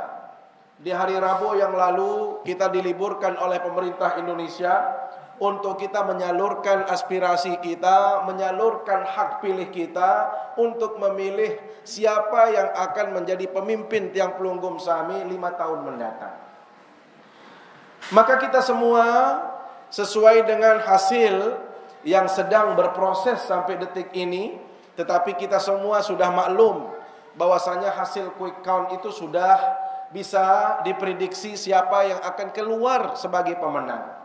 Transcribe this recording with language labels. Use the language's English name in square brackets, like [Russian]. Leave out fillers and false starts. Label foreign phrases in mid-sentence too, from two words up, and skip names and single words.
[Indonesian] Di hari Rabu yang lalu kita diliburkan oleh pemerintah Indonesia untuk kita menyalurkan aspirasi kita, menyalurkan hak pilih kita untuk memilih siapa yang akan menjadi pemimpin [Sasak] tiang pelunggum sami [Indonesian] 5 tahun mendatang. Maka kita semua sesuai dengan hasil yang sedang berproses sampai detik ini, tetapi kita semua sudah maklum bahwasanya hasil [English] quick count [Indonesian] itu sudah bisa diprediksi siapa yang akan keluar sebagai pemenang.